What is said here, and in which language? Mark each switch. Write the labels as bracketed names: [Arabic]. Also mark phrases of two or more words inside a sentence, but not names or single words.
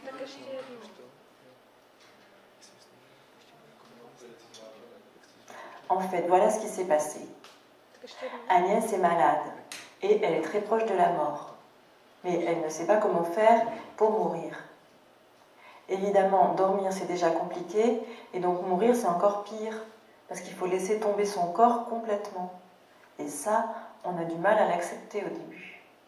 [Czech] ještě jednou. [French] En fait, voilà ce qui s'est passé. [Czech] Tak ještě jednou. [French] Agnès est malade et elle est très proche de la mort. Mais elle ne sait pas comment faire pour mourir. Évidemment, dormir c'est déjà compliqué et donc mourir c'est encore pire parce qu'il faut laisser tomber son corps complètement. Et ça, on a du mal à l'accepter au début.